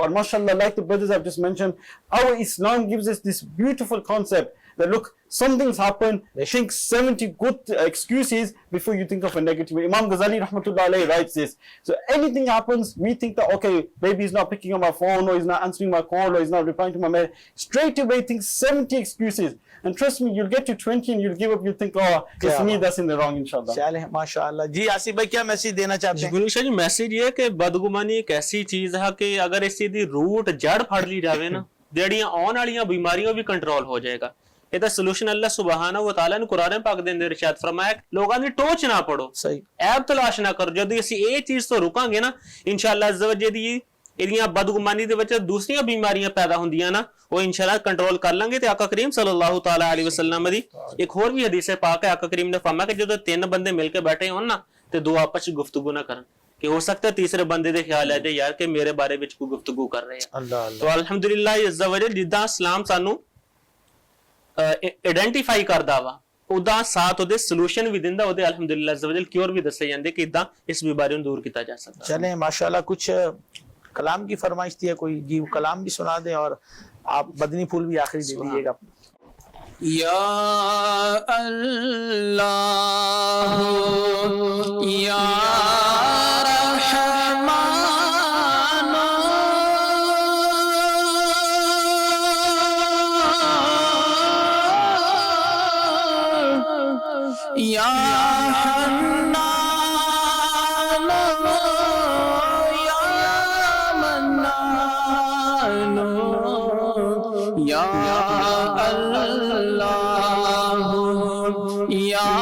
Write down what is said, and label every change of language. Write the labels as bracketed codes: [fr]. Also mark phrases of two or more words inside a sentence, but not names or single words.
[en] And mashallah, like the brothers I've just mentioned, our Islam gives us this beautiful concept that look, some things happen, think 70 good excuses before you think of a negative. Imam Ghazali [ar] رحمة الله عليه [en] writes this. So anything happens, we think that okay, maybe he's not picking up my phone, or he's not answering my call, or he's not replying to my mail. Straight away think 70 excuses. And trust me, you'll get to 20 and you'll give up, you'll think, oh, it's me that's in the wrong, inshallah. [ur] چلے ماشاءاللہ جی. آصف بھائی کیا میسج دینا چاہتے ہیں? گلشن جی، میسج یہ کہ بدگمانی ایک ایسی چیز ہے کہ اگر [pa] ਇਸੀ ਦੀ ਰੂਟ ਜੜ੍ਹ ਫੜ ਲਈ ਜਾਵੇ ਨਾ, ਜਿਹੜੀਆਂ ਆਉਣ ਵਾਲੀਆਂ ਬਿਮਾਰੀਆਂ ਵੀ ਕੰਟਰੋਲ ਹੋ ਜਾਏਗਾ। ਇਹਦਾ ਸੋਲੂਸ਼ਨ [ar] الله سبحانه وتعالى [pa] ਨੇ ਕੁਰਾਨ ਪਾਕ ਦੇ ਅੰਦਰ ਇਰਸ਼ਾਦ ਫਰਮਾਇਆ, ਲੋਕਾਂ ਦੀ ਟੋਚ ਨਾ ਪੜੋ, ਸਹੀ ਐਬ ਤਲਾਸ਼ ਨਾ ਕਰੋ। ਜਦੋਂ ਅਸੀਂ ਇਹ ਚੀਜ਼ ਤੋਂ ਰੁਕਾਂਗੇ ਨਾ, [ar] إن شاء الله عز وجل [pa] ਦੀ ਇਹਦੀਆਂ ਬਦਗੁਮਾਨੀ ਦੇ ਵਿੱਚ ਦੂਸਰੀਆਂ ਬਿਮਾਰੀਆਂ ਪੈਦਾ ਹੁੰਦੀਆਂ ਨਾ, ਉਹ ਇਨਸ਼ਾਅੱਲਾ ਕੰਟਰੋਲ ਕਰ ਲਾਂਗੇ। ਤੇ ਆਕਾ ਕਰੀਮ [ar] صلى الله تعالى عليه وسلم [pa] ਦੀ ਇੱਕ ਹੋਰ ਵੀ ਹਦੀਸ ਪਾਕ ਹੈ, ਆਕਾ ਕਰੀਮ ਨੇ ਫਰਮਾਇਆ ਕਿ ਜਦੋਂ 3 ਬੰਦੇ ਮਿਲ ਕੇ ਬੈਠੇ ਹੋਣ ਨਾ ਤੇ 2 ਆਪਸ ਵਿੱਚ ਗੁਫ਼ਤਗੂ ਨਾ ਕਰਨ, ਕਿ ਹੋ ਸਕਦਾ ਤੀਸਰੇ ਬੰਦੇ ਦੇ ਖਿਆਲ ਆ ਜਾਏ ਯਾਰ ਕਿ ਮੇਰੇ ਬਾਰੇ ਵਿੱਚ ਕੋਈ ਗੁਫ਼ਤਗੂ ਕਰ ਰਹੇ ਆ। तो [ar] الحمد لله عز وجل [pa] ਜਿੱਦਾਂ ਇਸਲਾਮ ਸਾਨੂੰ ਆਈਡੈਂਟੀਫਾਈ ਕਰਦਾ ਵਾ ਉਦਾਂ ਸਾਥ ਓਦੇ ਸੋਲਿਊਸ਼ਨ ਭੀ ਦਿੰਦਾ, ਓਦੇ [ar] الحمد لله عز وجل [pa] ਕਿਓਰ ਭੀ ਦੱਸੇ ਜਾਂਦੇ ਕਿ ਇੱਦਾਂ ਇਸ ਬੀਮਾਰੀ ਨੂੰ ਦੂਰ ਕੀਤਾ ਜਾ ਸਕਦਾ। [ur] چلیں ماشاءاللہ, کچھ کلام کی فرمائش تھی، کوئی جی کلام بھی سنا دیں اور آپ بدنی پھول بھی آخری دے دیجیے گا. [ar] يا الله يا يا حنان يا منان يا الله يا